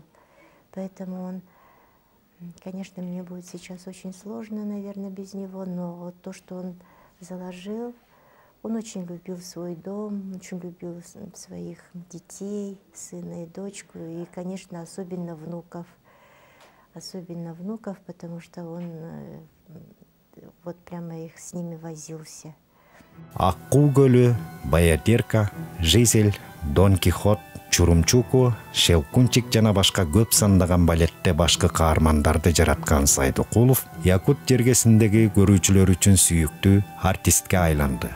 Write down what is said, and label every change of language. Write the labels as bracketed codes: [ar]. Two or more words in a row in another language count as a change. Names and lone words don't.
[ru] Поэтому он, конечно, мне будет сейчас очень сложно, наверное, без него, но вот то, что он заложил, он очень любил свой дом, очень любил своих детей, сына и дочку, и, конечно, особенно внуков, потому что он вот прямо их с ними возился. [ky] Аккуу көлү, Баядерка, Жизель, Дон Кихот, Чурумчуку, Шелкунчик жана башка көп сандаган балетте башкы каармандарды жараткан Сайдыкулов Якут жергесиндеги көрүүчүлөр үчүн сүйүктүү артистке айланды.